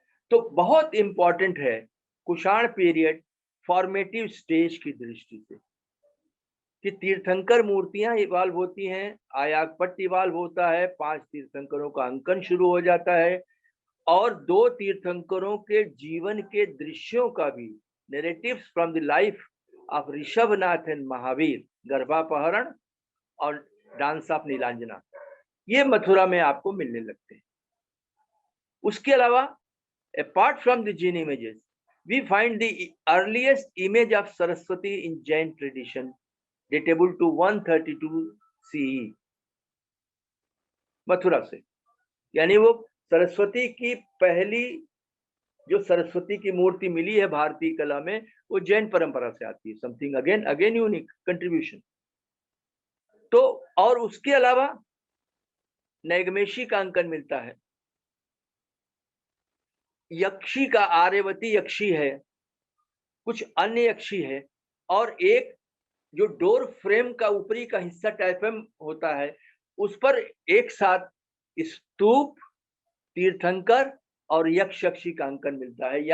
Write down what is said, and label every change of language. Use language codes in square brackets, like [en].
[hi] तो बहुत इंपॉर्टेंट है कुषाण पीरियड फॉर्मेटिव स्टेज की दृष्टि से, कि तीर्थंकर मूर्तियां इवाल्व होती हैं, आयागपट्ट इवाल्व होता है, 5 तीर्थंकरों का अंकन शुरू हो जाता है, और 2 तीर्थंकरों के जीवन के दृश्यों का भी, [en] narratives from the life of Rishabhanatha and Mahavir, [hi] गर्भापहरण और डांस ऑफ नीलांजना, ये मथुरा में आपको मिलने लगते हैं। उसके अलावा [en] apart from the Jain images, we find the earliest image of Saraswati in Jain tradition datable to 132 CE, [hi] Mathura से। यानी वो सरस्वती की पहली जो सरस्वती की मूर्ति मिली है भारतीय कला में, वो जैन परंपरा से आती है। [en] Something again unique contribution. [hi] तो और उसके अलावा नैगमेशी का अंकन मिलता है, यक्षी का आर्यवती यक्षी है, कुछ अन्य यक्षी है, और एक जो डोर फ्रेम का ऊपरी का हिस्सा टाइफम होता है, उस पर एक साथ स्तूप, तीर्थंकर और यक्ष यक्षी का अंकन मिलता है।